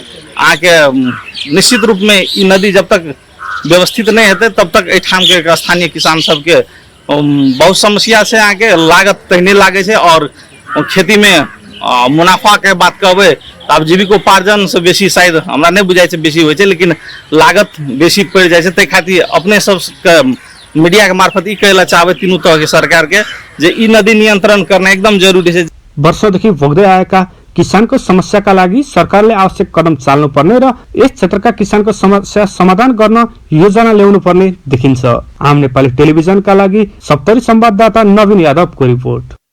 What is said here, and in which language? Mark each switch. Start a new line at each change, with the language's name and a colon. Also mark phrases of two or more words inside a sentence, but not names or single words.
Maithili: अहाँ के निश्चित रूप में ई नदी जब तक व्यवस्थित नहीं हेतै तब तक एठाम के स्थानीय किसान सब के बहुत समस्या से अहाँ के लागत तहने लागे छे और खेती में मुनाफा के बात कहबै तऽ आब जीविकोपार्जन से बेसी शायद हमरा नहीं बुझाइ छै बेसी होइ छै, लेकिन लागत बेसी पड़ जाए छै। तै खातिर अपने सब के मीडिया के मार्फत ई कहला चाहबै तीनों तरह के सरकार के जे ई नदी नियन्त्रण करना एकदम जरुरी छ।
Nepali: वर्षौंदेखि भोग्दै आएका किसानको समस्याका लागि सरकारले आवश्यक कदम चाल्नुपर्ने र यस क्षेत्रका किसानको समस्या समाधान गर्न योजना ल्याउनु पर्ने देखिन्छ। आम नेपाली टेलिभिजनका लागि सप्तरी संवाददाता नवीन यादवको रिपोर्ट।